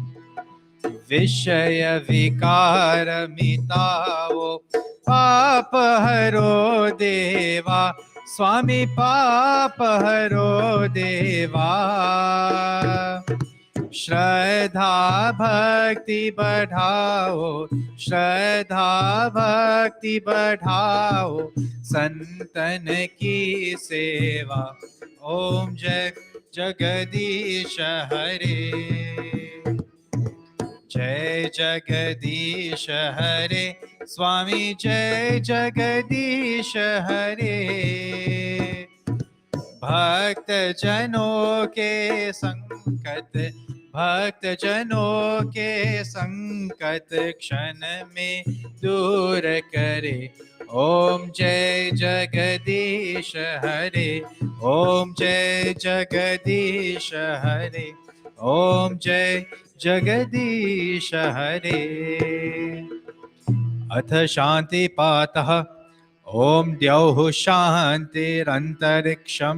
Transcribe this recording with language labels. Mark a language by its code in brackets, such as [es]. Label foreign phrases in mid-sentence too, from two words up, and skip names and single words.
[hi] विषय विकार मिटाओ पाप हरो देवा स्वामी पाप हरो देवा श्रद्धा भक्ति बढ़ाओ श्रद्धा भक्ति बढ़ाओ संतन की सेवा ओम जय जगदीश हरे जय जगदीश हरे स्वामी जय जगदीश हरे भक्त जनों के संकट भक्त जनों के संकट क्षण में दूर करे ओम जय जगदीश हरे ओम जय जगदीश हरे ओम जय जगदीश हरे [sa] अथ शांति पातः ओम द्यौः शान्तिरन्तरिक्षं